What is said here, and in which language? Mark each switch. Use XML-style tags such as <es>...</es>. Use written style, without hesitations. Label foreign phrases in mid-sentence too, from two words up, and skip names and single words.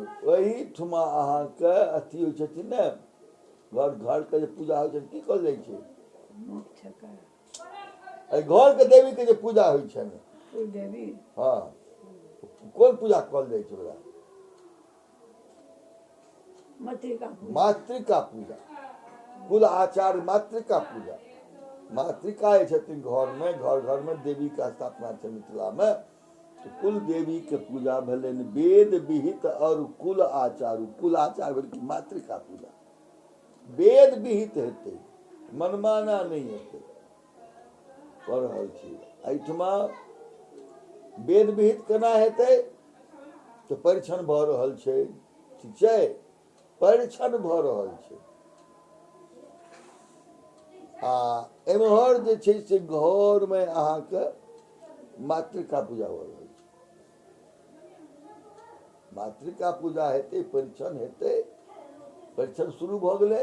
<mai>वही ठुमा अहाँके अथी होइ छथिन ने, घर के जे पूजा होइ छै की कहल जाइ छै, घर के देवी के जे पूजा होइ छै ने, हाँ कोन पूजा कहल जाइ छै ओकरा, मातृका पूजा। कुल आचार मातृका पूजा, मातृका छथिन घर में, घर में देवी का स्थापना छै मिथिला में, तो कुल देवी के पूजा भेलनि वेद विहित और कुल आचार। कुल आचार भेल कि मातृका पूजा, वेद विहित हेतै, मनमाना नहीं हेतै। कऽ रहल छी एहिठमा वेद विहित केना हेतै तऽ परीक्षण भऽ रहल छै, ठीक छै, परीक्षण भऽ रहल छै। आ एम्हर जे छै से घर में अहाँके मातृका पूजा हो रहल छै, मातृका पूजा हेतै, परीक्षण हेतै, परीक्षण शुरू भऽ गेलै।</mai>